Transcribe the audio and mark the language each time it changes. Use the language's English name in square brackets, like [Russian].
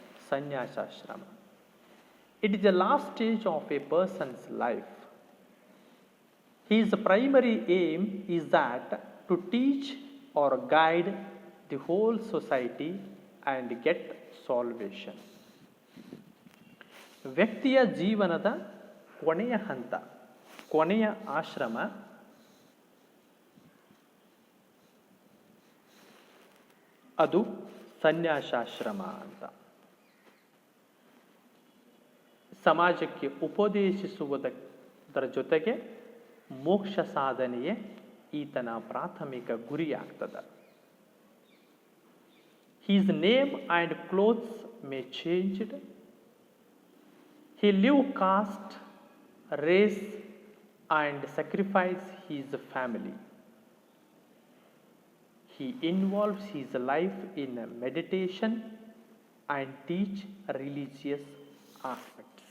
[English] ಸನ್ಯಾಸಾಶ್ರಮ, it is the last stage of a person's life. His primary aim is that to teach or guide the whole society and get salvation. [Kannada] ವ್ಯಕ್ತಿಯ ಜೀವನದ ಕೊನೆಯ ಹಂತ, ಕೊನೆಯ ಆಶ್ರಮ ಅದು ಸನ್ಯಾಸಾಶ್ರಮ ಅಂತ. ಸಮಾಜಕ್ಕೆ ಉಪದೇಶಿಸುವುದರ ಜೊತೆಗೆ ಮೋಕ್ಷ ಸಾಧನೆಯೇ ಈತನ ಪ್ರಾಥಮಿಕ ಗುರಿಯಾಗ್ತದೆ. [English] His name and clothes may changed. He live caste, race and sacrifice his family. He involves his life in meditation and teach religious aspects.